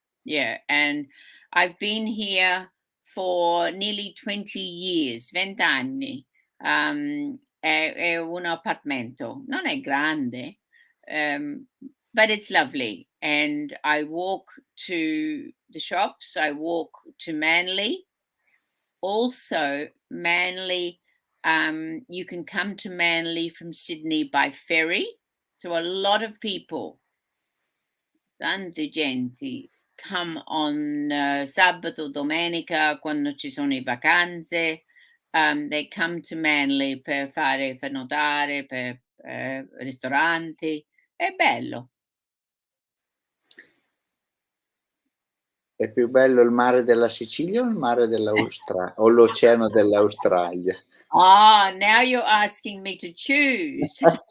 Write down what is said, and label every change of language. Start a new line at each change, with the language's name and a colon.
English: Yeah, and I've been here for nearly 20 years,
Italian: 20 anni. È un appartamento, non è grande,
English: but it's lovely. And I walk to the shops, I walk to Manly. Also, Manly, you can come to Manly from Sydney by ferry. So a lot of people,
Italian: tante gente,
English: come on
Italian: sabato, domenica, quando ci sono le vacanze.
English: They come to Manly
Italian: per notare, per ristoranti. È bello. È più bello il mare della Sicilia o il mare dell'Australia o l'oceano dell'Australia?
English: Ah, now you're asking me to choose.